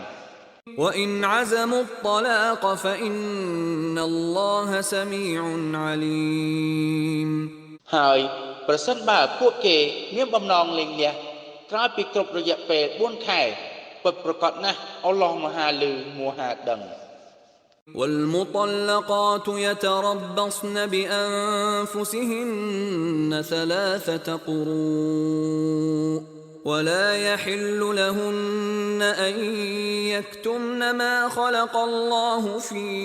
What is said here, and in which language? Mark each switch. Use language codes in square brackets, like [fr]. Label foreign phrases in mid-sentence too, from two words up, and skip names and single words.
[ar] وإن عزموا الطلاق فإن الله سميع عليم [km] ហើយប្រសិនបើពួកគេមានបំណងលែងលះក្រោយពីគ្រប់រយៈពេល4ខែពិតប្រាកដណាស់អល់ឡោះមហាលឺមហាដឹង [ar] والمطلقات يتربصن بأنفسهن 3 قروء ولا يحل لهن أن يكتمن ما خلق الله في